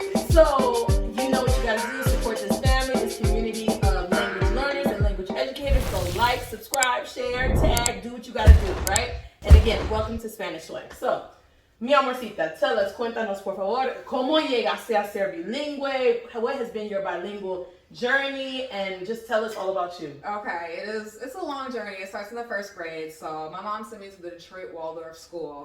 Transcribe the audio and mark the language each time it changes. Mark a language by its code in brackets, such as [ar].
[en] So, you know what you gotta do, support this family, this community of language learners and language educators. So like, subscribe, share, tag, do what you gotta do, right? And again, welcome to Spanish Swag. [es] So, mi amorcita, [en] tell us, [es] cuéntanos por favor, ¿cómo llegaste a ser bilingüe? [en] What has been your bilingual journey? And just tell us all about you. Okay, it's a long journey. It starts in the first grade. So my mom sent me to the Detroit Waldorf School.